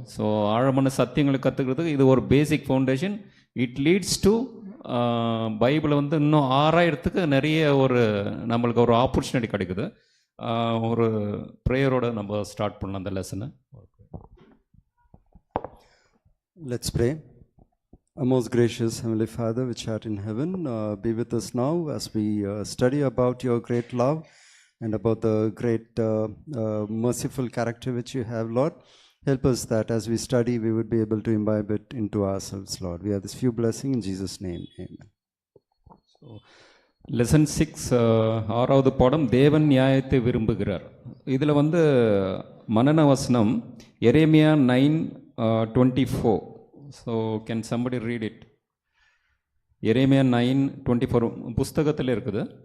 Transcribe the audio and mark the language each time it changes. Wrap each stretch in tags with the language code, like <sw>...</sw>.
<ta>So ஆழமான சத்தியங்களை கற்றுக்கிறதுக்கு இது ஒரு பேசிக் ஃபவுண்டேஷன்.</ta> <en>it leads to</en> <ta>பைபிளை இன்னும் ஆராயறதுக்கு நிறைய நம்மளுக்கு ஒரு ஆப்பர்ச்சுனிட்டி கிடைக்குது. ஒரு ப்ரேயரோட நம்ம ஸ்டார்ட் பண்ணலாம் அந்த லெசனை.</ta> <en>Let's pray. Our most gracious Heavenly Father, which art in heaven, be with us now as we study about your great love and about the great merciful character which you have, Lord. Help us that as we study, we would be able to imbibe it into ourselves, Lord. We have this few blessings in Jesus' name. Amen.</en> <ta>So, lesson 6, 6வது பாடம், தேவன் நியாயத்தை விரும்புகிறார். இதில் மனன வசனம் எரேமியா 9:24.</ta> <en>So can somebody read it?</en> <ta>எரேமியா 9:24 புஸ்தகத்தில் இருக்குது.</ta>